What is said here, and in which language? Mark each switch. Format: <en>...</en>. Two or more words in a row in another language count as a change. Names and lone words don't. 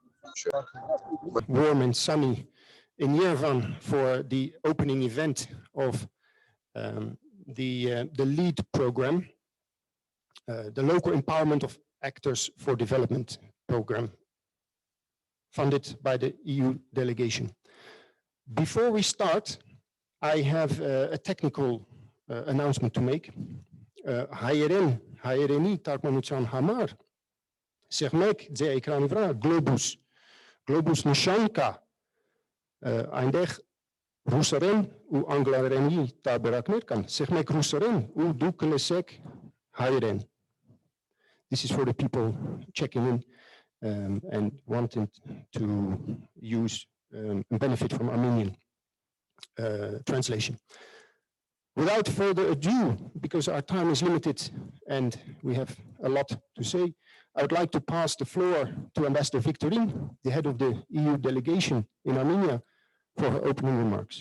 <en>Warm and sunny in Yerevan for the opening event of the LEAD program, the Local Empowerment of Actors for Development program, funded by the EU delegation. Before we start, I have a technical announcement to make.</en> <hy>Հայերենի տարգմանության համար սեղմեք ձեր էկրանի վրա Globus նշան կա, այնտեղ ռուսերեն ու անգլերենի տարբերակներ կան, սեղմեք ռուսերեն ու դուք կլսեք հայերեն.</hy> <en>This is for the people checking in and wanting to use and benefit from Armenian translation. Without further ado, because our time is limited and we have a lot to say, I would like to pass the floor to Ambassador Victorine, the head of the EU delegation in Armenia, for her opening remarks.</en>